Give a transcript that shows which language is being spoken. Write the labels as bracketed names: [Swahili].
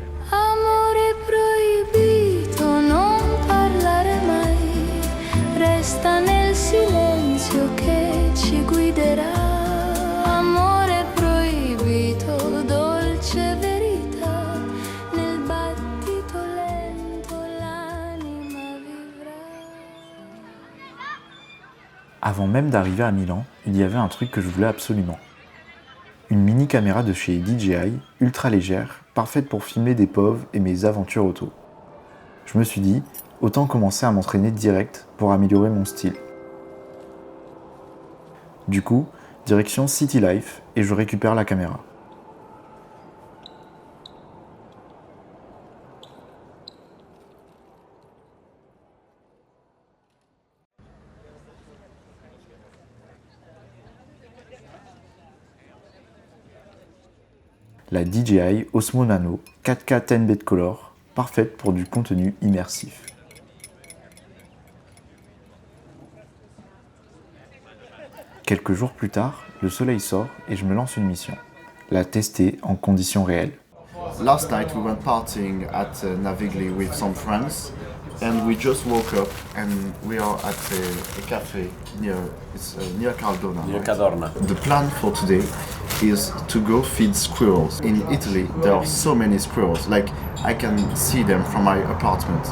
[Italian] Amore proibito, non parlare mai, resta nel silenzio che ci guiderà. Amore proibito, dolce verità, nel battito lento l'anima vivrà. [French] Avant même d'arriver à Milan, il y avait un truc que je voulais absolument. Une mini caméra de chez DJI, ultra légère, parfaite pour filmer des POV et mes aventures auto. Je me suis dit, autant commencer à m'entraîner direct pour améliorer mon style. Du coup, direction City Life et je récupère la caméra. La DJI Osmo Nano 4K 10-bit color, parfaite pour du contenu immersif. Quelques jours plus tard, le soleil sort et je me lance une mission, la tester en conditions réelles. [English] Last night we went partying at Navigli with some friends and we just woke up and we are at a cafe near Caldona. Near Cadorna. The plan for today is to go feed squirrels. In Italy there are so many squirrels, like I can see them from my apartment.